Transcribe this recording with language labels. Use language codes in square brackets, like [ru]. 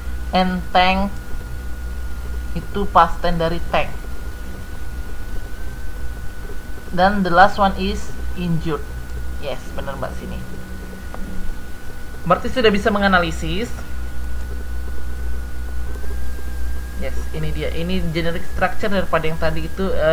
[en] And thank itu past tense dari thank. Dan the last one is injured. [id] Yes, benar Mbak sini. Berarti sudah bisa menganalisis. Yes, ini dia. Ini generic structure daripada yang tadi itu.